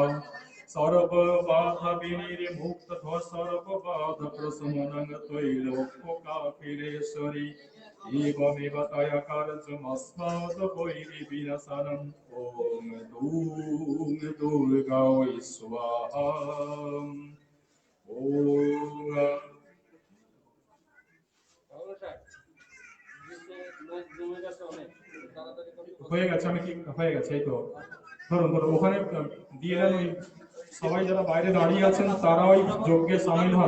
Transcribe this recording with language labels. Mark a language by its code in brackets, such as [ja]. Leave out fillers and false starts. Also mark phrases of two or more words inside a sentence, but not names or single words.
[sa] सर्वबाधा विनिर्मुक्त सर्वबाधा प्रशमनं त्रैलोक्यकाखिलेश्वरी एवमेव तया कार्यमस्माद् वैरिविनाशनम्। ॐ दुर्गा वै स्वाहा। [bn] ॐ হয়ে গেছে আমি কি হয়ে গেছে এই তো ধরুন ধরুন ওখানে দিয়ে দেন ওই সবাই যারা বাইরে দাঁড়িয়ে আছেন তারা ওই যজ্ঞে সামিল হন।